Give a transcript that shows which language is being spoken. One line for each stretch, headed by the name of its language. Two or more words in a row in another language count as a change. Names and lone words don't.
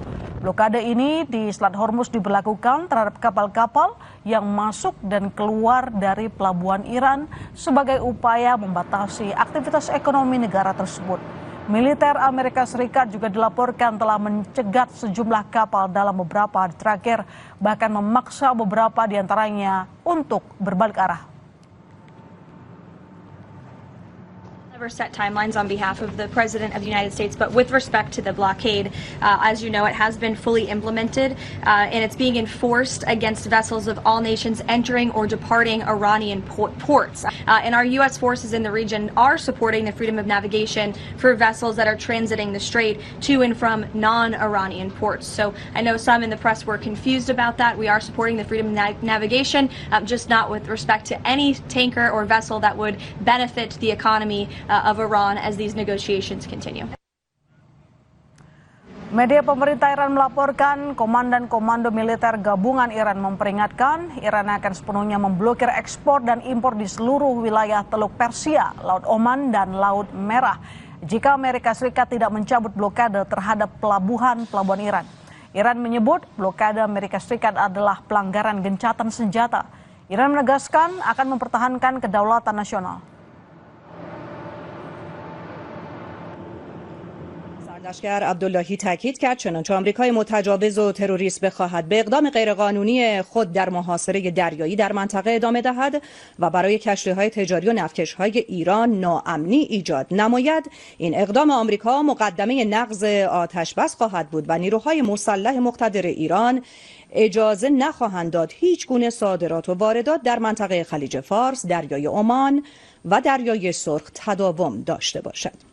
Indonesian: Blokade ini di Selat Hormuz diberlakukan terhadap kapal-kapal yang masuk dan keluar dari pelabuhan Iran sebagai upaya membatasi aktivitas ekonomi negara tersebut. Militer Amerika Serikat juga dilaporkan telah mencegat sejumlah kapal dalam beberapa hari terakhir, bahkan memaksa beberapa di antaranya untuk berbalik arah.
English: Never set timelines on behalf of the President of the United States, but with respect to the blockade, as you know, it has been fully implemented and it's being enforced against vessels of all nations entering or departing Iranian ports. And our U.S. forces in the region are supporting the freedom of navigation for vessels that are transiting the strait to and from non-Iranian ports. So I know some in the press were confused about that. We are supporting the freedom of navigation, just not with respect to any tanker or vessel that would benefit the economy of Iran as these negotiations continue.
Indonesian: Media pemerintah Iran melaporkan Komandan Komando Militer Gabungan Iran memperingatkan Iran akan sepenuhnya memblokir ekspor dan impor di seluruh wilayah Teluk Persia, Laut Oman, dan Laut Merah jika Amerika Serikat tidak mencabut blokade terhadap pelabuhan-pelabuhan Iran. Iran menyebut blokade Amerika Serikat adalah pelanggaran gencatan senjata. Iran menegaskan akan mempertahankan kedaulatan nasional.
Persian: سردشگر عبداللهی تاکید کرد چنانچه آمریکای متجاوز و تروریست بخواهد به اقدام غیرقانونی خود در محاصره دریایی در منطقه ادامه دهد و برای کشتی‌های تجاری و نفتکش‌های ایران ناامنی ایجاد نماید، این اقدام آمریکا مقدمه نقض آتش‌بس خواهد بود و نیروهای مسلح مقتدر ایران اجازه نخواهند داد هیچ گونه صادرات و واردات در منطقه خلیج فارس، دریای عمان و دریای سرخ تداوم داشته باشد.